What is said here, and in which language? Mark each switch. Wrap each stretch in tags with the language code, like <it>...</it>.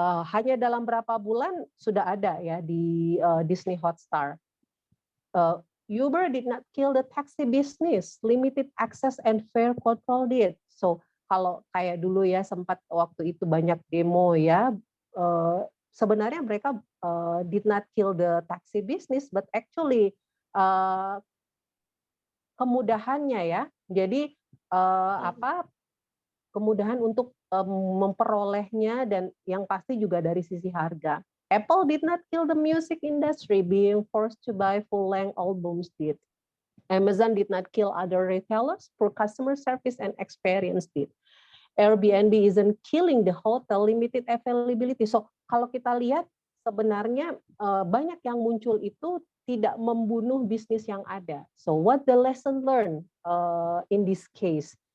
<id>Hanya dalam berapa bulan sudah ada ya di Disney Hotstar.</id> <en>Uber did not kill the taxi business, limited access and fair control did.</en> <id>So kalau kayak dulu ya sempat waktu itu banyak demo ya, sebenarnya mereka</id> <en>did not kill the taxi business, but actually</en> <id>kemudahannya ya. Jadi kemudahan untuk memperolehnya, dan yang pasti juga dari sisi harga.</id> <en>Apple did not kill the music industry, being forced to buy full-length albums did. Amazon did not kill other retailers, poor customer service and experience did. Airbnb isn't killing the hotel, limited availability.</en> <id>So kalau kita lihat sebenarnya banyak yang muncul itu tidak membunuh bisnis yang ada.</id> <en>So what the lesson learned in this case?</en>